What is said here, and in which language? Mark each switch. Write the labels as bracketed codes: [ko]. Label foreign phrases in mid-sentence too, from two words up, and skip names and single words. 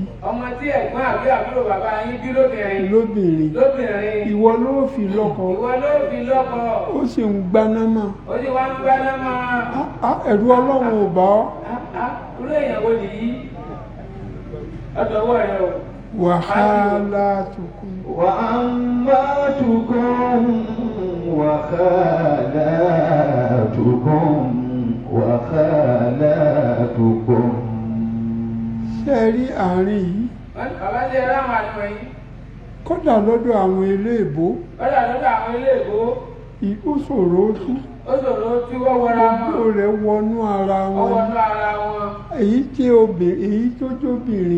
[yo] Ọmọ tí ẹ̀gbọ́n àbí àbúrò bàbá yín bí lóbìnrin. Ìwọ ló fi lọ́kọ. Ó sì ń gbaná mọ́. Ẹ̀rù Ọlọ́run ò bá ọ́. Irú èèyàn wo nìyí? Ọ̀dọ̀wọ́ rẹ̀ o. [ar] وخالاتكم وعماتكم وخالاتكم. [yo] Ṣé rí àárín yìí? Bàbá jẹ́ ráwọn àjọ yìí. Kódà lọ́dọ̀ àwọn eléèbó. Ó ṣòro tú. Wọ́n wọra wọn. Gbogbo rẹ̀ wọnú ara wọn. Èyí tó jóbìnrin.